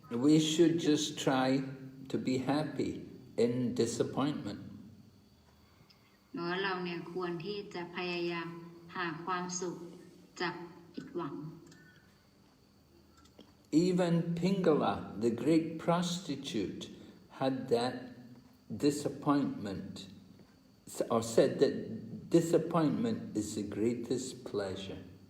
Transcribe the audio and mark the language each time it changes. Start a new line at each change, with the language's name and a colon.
English: We should just try to be happy in disappointment.
Thai: เราเนี่ยควรที่จะพยายามหาความสุขจากผิดหวัง
English: Even Pingala, the great prostitute, had that disappointment, or said that disappointment is the greatest pleasure.